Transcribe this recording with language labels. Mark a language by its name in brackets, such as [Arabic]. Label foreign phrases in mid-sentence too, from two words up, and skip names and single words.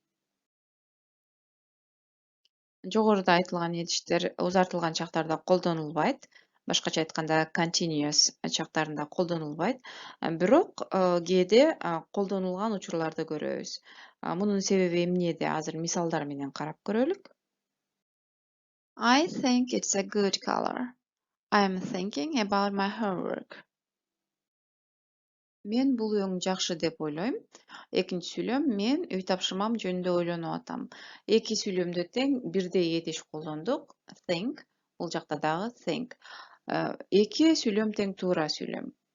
[Kyrgyz] Жогоруда айтылган этиштер узартылган чактарда колдонулбайт. Башкача айтканда continuous чактарында колдонулбайт. Бирок кээде колдонулган учурларды көрөбүз. Мунун себеби эмнеде? Азыр мисалдар менен карап көрөлүк. [English] I think it's a good color. I am thinking about my homework. [Kyrgyz] Мен бул өң жакшы деп ойлойм. Экинчи сүйлөм мен үй тапшырмам жөнүндө ойлонуп атам. Эки сүйлөмдө тең бирдей этиш колдондук. Think бул жакта дагы think. Эки сүйлөм тең туура сүйлөм.